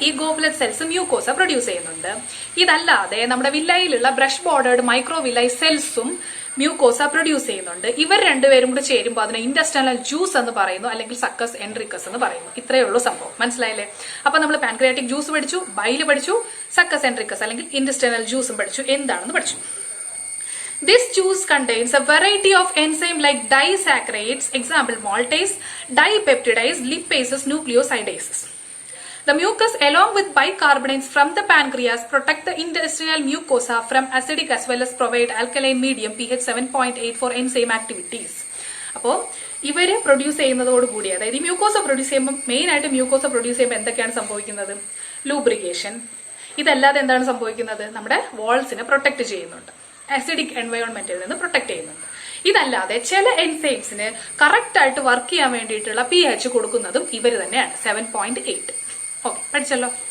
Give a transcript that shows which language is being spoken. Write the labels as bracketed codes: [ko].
[ml] ഈ goblet cells mucosa produce ചെയ്യുന്നുണ്ട്. ഇതല്ലാതെ നമ്മുടെ വില്ലയിലുള്ള brush bordered micro villi സെൽസും mucosa produce ചെയ്യുന്നുണ്ട്. ഇവർ രണ്ടുപേരും കൂടി ചേരുമ്പോൾ അതിനെ ഇൻറ്റസ്റ്റൈനൽ ജ്യൂസ് എന്ന് പറയുന്നു, അല്ലെങ്കിൽ സക്കസ് എൻട്രിക്കസ് എന്ന് പറയുന്നു. ഇത്രയേ ഉള്ളൂ സംഭവം. മനസ്സിലായില്ലേ? അപ്പൊ നമ്മൾ പാൻക്രിയാറ്റിക് ജ്യൂസ് പഠിച്ചു, ബൈല് പഠിച്ചു, സക്കസ് എൻട്രിക്കസ് അല്ലെങ്കിൽ ഇൻറ്റസ്റ്റൈനൽ ജ്യൂസും പഠിച്ചു. എന്താണെന്ന് പഠിച്ചു. [en] This juice contains a variety of enzymes like disaccharides, example maltase, dipeptidase, lipases, nucleosidases. The mucus along with bicarbonates from the pancreas protect the intestinal mucosa from acidic as well as provide alkaline medium pH 7.8 for enzyme activities. [ml] അപ്പോൾ ഇവര് produce ചെയ്യുന്നതോടുകൂടി, അതായത് ഈ mucosa produce ചെയ്യുമ്പോൾ main ആയിട്ട് mucosa produce ചെയ്യുമ്പോൾ എന്തൊക്കെയാണ് സംഭവിക്കുന്നത്? Lubrication. ഇതല്ലാതെ എന്താണ് സംഭവിക്കുന്നത്? നമ്മുടെ വാൾസിനെ പ്രൊട്ടക്ട് ചെയ്യുന്നുണ്ട്, ആസിഡിക് എൻവയോൺമെന്റിൽ നിന്ന് പ്രൊട്ടക്ട് ചെയ്യുന്നുണ്ട്. ഇതല്ലാതെ ചില എൻസൈംസിന് കറക്റ്റ് ആയിട്ട് വർക്ക് ചെയ്യാൻ വേണ്ടിയിട്ടുള്ള pH കൊടുക്കുന്നതും ഇവർ തന്നെയാണ്, 7.8. ഓക്കെ, പഠിച്ചല്ലോ.